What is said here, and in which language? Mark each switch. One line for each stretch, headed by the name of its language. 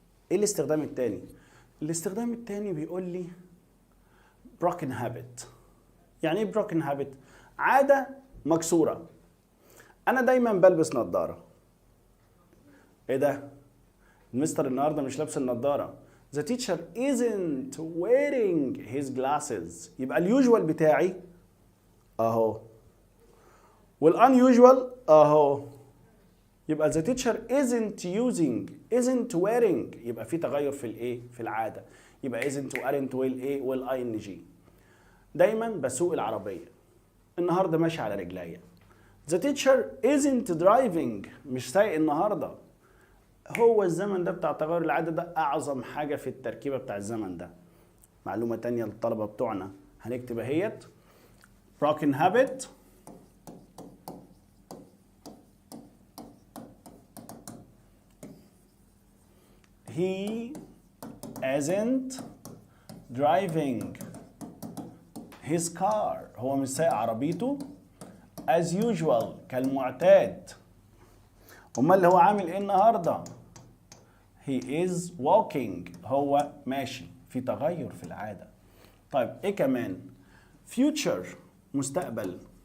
Arabic: ايه الاستخدام التاني؟ الاستخدام التاني بيقول لي broken habit. يعني ايه broken habit؟ عاده مكسوره. انا دايما بلبس نظاره. ايه ده؟ المستر النهارده مش لابس النضاره.
English: The teacher isn't wearing his glasses.
Arabic: يبقى اليوجوال بتاعي اهو والunusual اهو. يبقى
English: the teacher isn't wearing.
Arabic: يبقى في تغير في الايه؟ في العاده. يبقى isn't واren't والايه؟ والing. دايما بسوق العربيه. النهارده ماشي على رجليا.
English: The teacher isn't driving.
Arabic: مش سايق النهارده. هو الزمن ده بتاع تغير العادة ده أعظم حاجة في التركيبة بتاع الزمن ده. معلومة تانية للطلبة بتوعنا هنكتب اهيت
English: broken habit he isn't driving his car.
Arabic: هو مش سايق عربيته
English: as usual
Arabic: كالمعتاد. امال اللي هو عامل ايه النهارده؟
English: he is walking.
Arabic: هو ماشي، في تغير في العادة. طيب ايه كمان؟ future مستقبل.